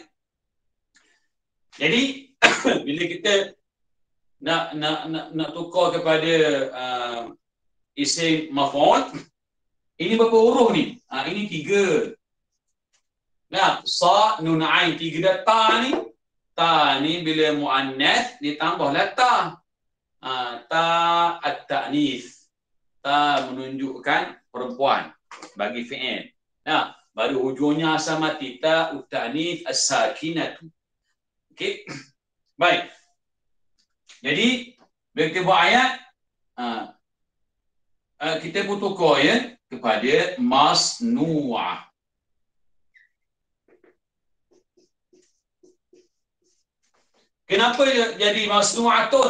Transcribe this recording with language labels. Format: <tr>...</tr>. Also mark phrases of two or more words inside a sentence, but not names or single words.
<ms>Jadi bila kita nak tukar kepada</ms> <ar>اسم مفعول,</ar> <ms>ini berapa huruf ni? Ini 3. Nah, sa, nun, ain, 3 dah. Ta ni bila muannas ditambahlah ta.</ms> <ar>تاء التأنيث.</ar> <ms>Ta menunjukkan perempuan bagi fi'il. Nah, baru hujungnya asal mati.</ms> <ar>تاء التأنيث الساكنة.</ar> <ms>Okey. Baik. Jadi bila kita buat ayat, kita pun tukar kepada masnu'ah. Kenapa jadi masnu'atun?</ms>